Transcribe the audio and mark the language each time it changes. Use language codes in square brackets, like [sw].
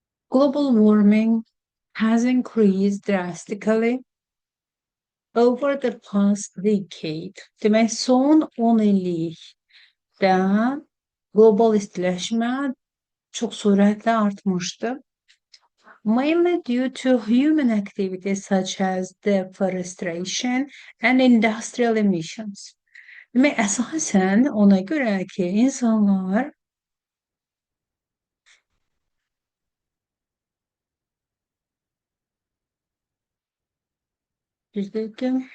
[en] Global warming has increased drastically over the past decade. [az] Demək, son 10 illikdə qlobal istiləşmə çox sürətlə artmışdı. [en] Mainly due to human activities such as deforestation and industrial emissions. [az] Demək, əsasən ona görə ki, insanlar bir dəqiqə